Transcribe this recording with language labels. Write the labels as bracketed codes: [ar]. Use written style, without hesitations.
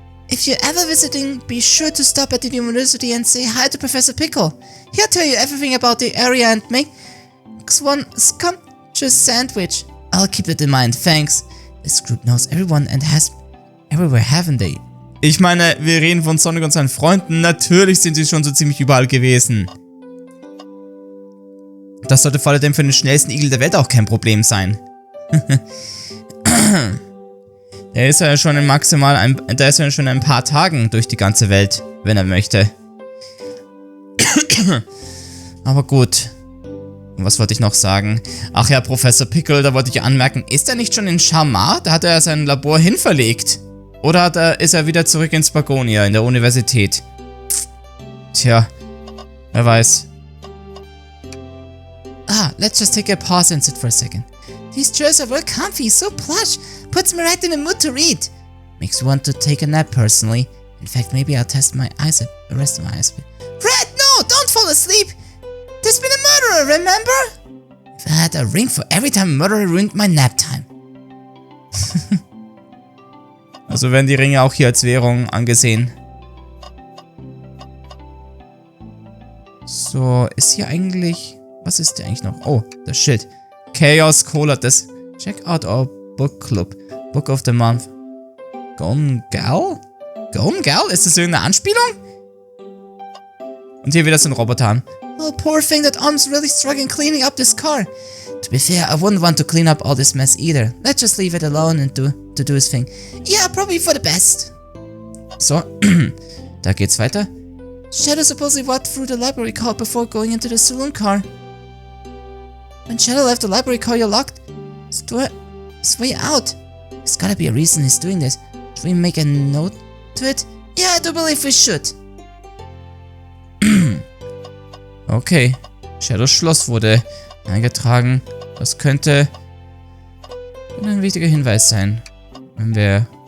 [en] If you're ever visiting, be sure to stop at the university and say hi to Professor Pickle. He'll tell you everything about the area and make one scrumptious sandwich. I'll keep that in mind, thanks. This group knows everyone and has everywhere, haven't they? [de] Ich meine, wir reden von Sonic und seinen Freunden. Natürlich sind sie schon so ziemlich überall gewesen. Das sollte vor allem für den schnellsten Igel der Welt auch kein Problem sein. Der ist ja schon ein paar Tagen durch die ganze Welt, wenn er möchte. Aber gut. Und was wollte ich noch sagen? Ach ja, Professor Pickle, da wollte ich anmerken, ist er nicht schon in Shamar? Da hat er sein Labor hinverlegt. Oder ist er wieder zurück in Spagonia, in der Universität? Tja, wer weiß. [en] Ah, let's just take a pause and sit for a second. These chairs are well comfy, so plush. Puts me right in the mood to read. Makes me want to take a nap personally. In fact, maybe I'll test my eyes, the rest of my eyes. Fred, no! Don't fall asleep! There's been a murderer, remember? If I had a ring for every time a murderer ruined my nap time. [de] Also werden die Ringe auch hier als Währung angesehen. So, ist hier eigentlich... Was ist hier eigentlich noch? Oh, das Schild. [en] Chaos Cola, das... Check out our book club. Book of the month. Gone Gal? Gone Gal? [de] Ist das irgendeine Anspielung? Und hier wieder so ein Roboter. [en] Oh, poor thing, that arm's really struggling cleaning up this car. To be fair, I wouldn't want to clean up all this mess either. Let's just leave it alone and do his thing. Yeah, probably for the best. [de] So, da geht's weiter. [en] Shadow supposedly walked through the library car before going into the saloon car. When Shadow left the library car, you locked his way out. There's gotta be a reason he's doing this. Should we make a note to it? Yeah, I do believe we should. [de] Okay, Shadows Schloss wurde eingetragen. Das könnte ein wichtiger Hinweis sein, wenn wir...